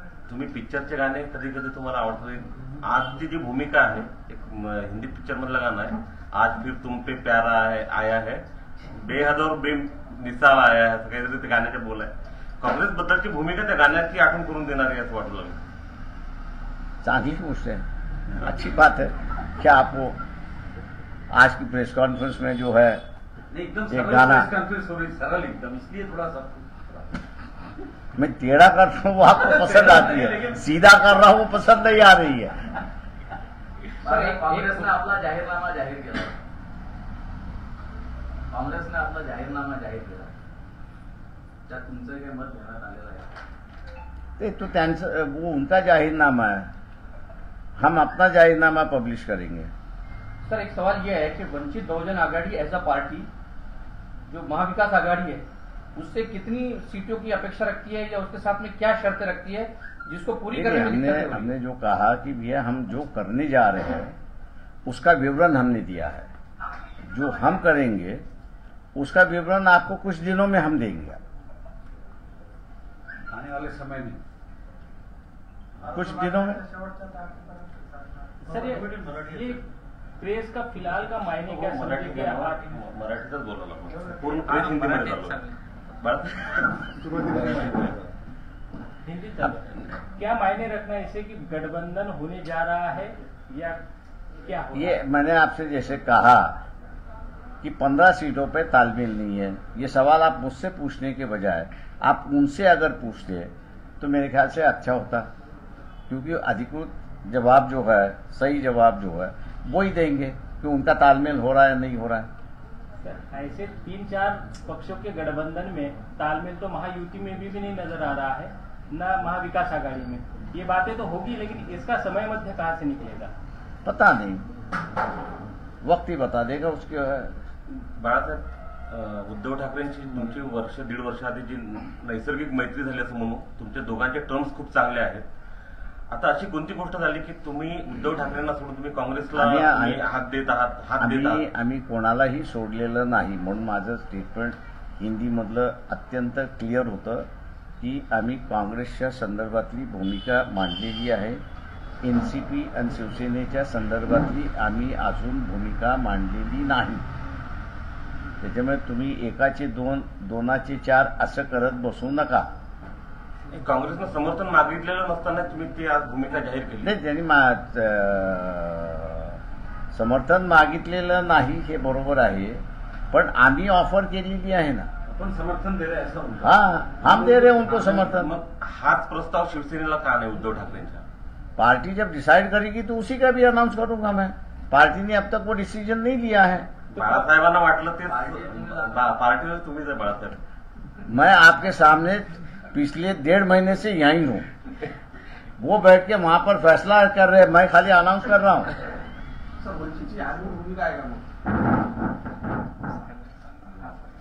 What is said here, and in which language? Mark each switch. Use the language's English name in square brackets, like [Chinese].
[Marathi] तुम्ही पिक्चरचे गाणे कधी कधी तुम्हाला आवडतात। आजची जी भूमिका आहे, एक हिंदी पिक्चर मधलं गाणं आहे, [Hindi] आज फिर तुम पे प्यारा है आया है, बेहद और बेमिसाल आया है, [Marathi] असं काहीतरी ते गाण्याचे बोल आहे। काँग्रेस बद्दलची भूमिका त्या गाण्याची आठवण करून देणारी असं वाटू लागलं। चांगली गोष्ट [Hindi] है, अच्छी बात है। क्या आपको आज की प्रेस कॉन्फ्रेंस में जो है नहीं, एकदम एक सरल गाना- प्रेस कॉन्फ्रेंस हो रही, सरल एकदम, इसलिए थोड़ा सा मैं टेढ़ा कर रहा हूँ वो आपको पसंद आती है, सीधा कर रहा हूँ वो पसंद नहीं आ रही है। [Marathi] काँग्रेसने आपला जाहीरनामा जाहीर केला, काँग्रेसने आपला जाहीरनामा जाहीर केला, त्यात तुमचं काही मत घेण्यात आलेलं आहे? ते तो त्यांचं [Hindi] वो उनका जाहीरनामा है, हम अपना जाहीरनामा पब्लिश करेंगे। सर, एक सवाल यह है कि Vanchit Bahujan Aghadi as a party जो महाविकास आघाड़ी है उससे कितनी सीटों की अपेक्षा रखती है या उसके साथ में क्या शर्तें रखती है जिसको पूरी करने में दिक्कत होगी? हमने जो कहा कि भैया हम जो करने जा रहे हैं उसका विवरण हमने दिया है, जो हम करेंगे उसका विवरण आपको कुछ दिनों में हम देंगे। आने वाले समय में कुछ दिनों में सर, ये प्रेस का फिलहाल का मायने क्या समझे कि आप [Marathi] मराठीतच बोलायला लागलो, पूर्ण प्रेस हिंदीमध्ये चालू हिंदी चालू। [Hindi] क्या मायने रखना है इसे कि गठबंधन होने जा रहा है या क्या हो रहा ये है? मैंने आपसे जैसे कहा कि 15 सीटों पे तालमेल नहीं है, ये सवाल आप मुझसे पूछने के बजाय आप उनसे अगर पूछते तो मेरे ख्याल से अच्छा होता, क्योंकि अधिकृत जवाब जो है, सही जवाब जो है वो ही देंगे कि उनका तालमेल हो रहा है नहीं हो रहा है। सर, ऐसे 3-4 पक्षों के गठबंधन में तालमेल तो महायुति में भी नहीं नजर आ रहा है, न महाविकास आघाड़ी में। ये बातें तो होगी, लेकिन इसका समय मध्य कहाँ से निकलेगा? पता नहीं, वक्त ही बता देगा उसके। [Marathi] बाळासाहेब, उद्धव ठाकरेंची तुमची 1.5 वर्ष आधी जी नैसर्गिक मैत्री झाली असं म्हणू, तुमच्या दोघांचे टर्म्स खूप चांगले आहेत। आता अशी कोणती गोष्ट झाली की तुम्ही उद्धव ठाकरेंना सोडून तुम्ही काँग्रेसला हात देत आहात? आम्ही कोणालाही सोडलेलं नाही, म्हणून माझं स्टेटमेंट हिंदीमधलं अत्यंत क्लिअर होतं की आम्ही काँग्रेसच्या संदर्भातली भूमिका मांडलेली आहे, एनसीपी आणि शिवसेनेच्या संदर्भातली आम्ही अजून भूमिका मांडलेली नाही। त्याच्यामुळे तुम्ही एकाचे 2, 2चे 4 असं करत बसू नका। काँग्रेसनं समर्थन मागितलेलं नसताना तुम्ही ती आज भूमिका जाहीर केली? नाही, त्यांनी समर्थन मागितलेलं नाही हे बरोबर आहे, पण आम्ही ऑफर केलेली आहे ना। [Hindi] आपण समर्थन दे रहे हैं, ऐसा म्हणतो। हाँ, हम दे रहे हैं उनको समर्थन। [Marathi] मग हाच प्रस्ताव शिवसेनेला का नाही उद्धव ठाकरेंच्या? [Hindi] पार्टी जब डिसाइड करेगी तो उसी का भी अनाउंस करूंगा मैं। पार्टी ने अब तक वो डिसीजन नहीं लिया है। [Marathi] बाळासाहेबांना वाटलं ते पार्टीवर तुम्हीच आहे बाळासाहेब। [Hindi] मैं आपके सामने पिछले 1.5 महीने से यहीं हूँ, वो बैठ के वहां पर फैसला कर रहे हैं, मैं खाली अनाउंस कर रहा हूँ। [Marathi] सर, वंचितची आग्रह भूमिका आहे का मग?